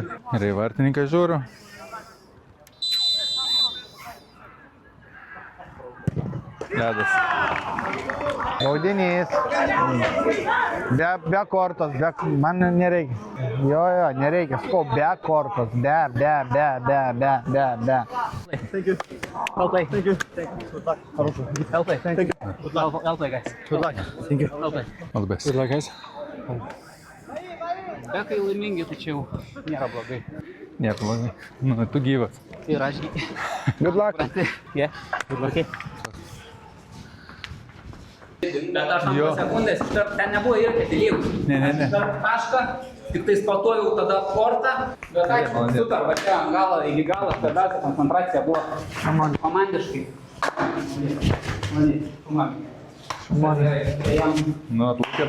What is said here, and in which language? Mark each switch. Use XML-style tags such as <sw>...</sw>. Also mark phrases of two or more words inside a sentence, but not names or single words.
<lt>Gerai, vartininkai žiūriu. Ledas. Baudinys. Be kortos, man nereikia. Jo, nereikia. Sko, be kortos. Be.</lt> <en>Thank you. Well play. Thank you. Good luck. Well play. Thank you. Well play, guys. Good luck. Thank you. Well play. All the best. Good luck, guys.</en> <lt>Bet kai laimingi, tai čia jau nėra blogai. Nėra blogai. Nu, tu gyvas. Ir aš.</lt> <en>Good luck. Yeah. Good luck.</en> <lt>Bet aš ant sekundės, ten nebuvo irgi atėlėjus. Ne. Tašką, tik tai sportuojau tada kortą, bet ačiū, super, va čia ant galo, iki galo, svarbiausia koncentracija buvo komandiškai. Nu, atlaikė batas.</lt>